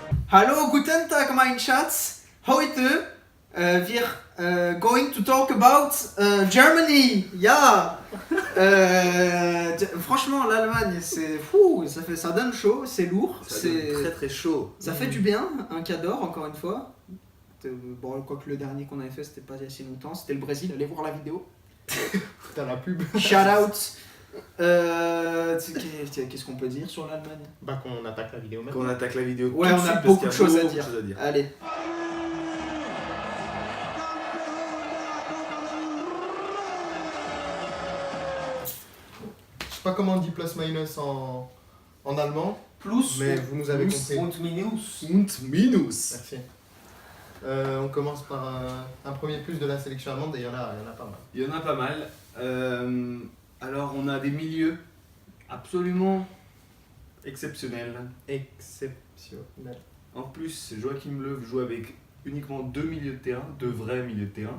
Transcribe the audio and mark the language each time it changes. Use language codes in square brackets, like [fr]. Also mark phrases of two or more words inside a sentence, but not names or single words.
[de] Hallo, guten Tag, mein Schatz. Heute wir [en] going to talk about Germany. [de] Ja. [fr] Franchement, l'Allemagne, c'est fou. Ça donne chaud, c'est lourd, c'est très très chaud. Ça fait du bien. Un cador, encore une fois. Bon, quoique le dernier qu'on avait fait, c'était pas il y a si longtemps. C'était le Brésil. Allez voir la vidéo. T'as la pub. [en] Shout out. [fr] Qu'est-ce qu'on peut dire sur l'Allemagne? Bah qu'on attaque la vidéo maintenant. Qu'on attaque la vidéo. Ouais, tout on de a suite, parce beaucoup qu'il y de choses à beaucoup dire. de Allez. Je sais pas comment on dit plus minus en allemand, [de] Plus [fr] mais vous nous avez compris. [de] und minus. Und minus. [fr] Merci. On commence par un premier plus de la sélection allemande et il y en a pas mal. Il y en a pas mal. Alors on a des milieux absolument exceptionnels. Exceptionnel. En plus, Joachim Löw joue avec uniquement deux milieux de terrain, deux vrais milieux de terrain.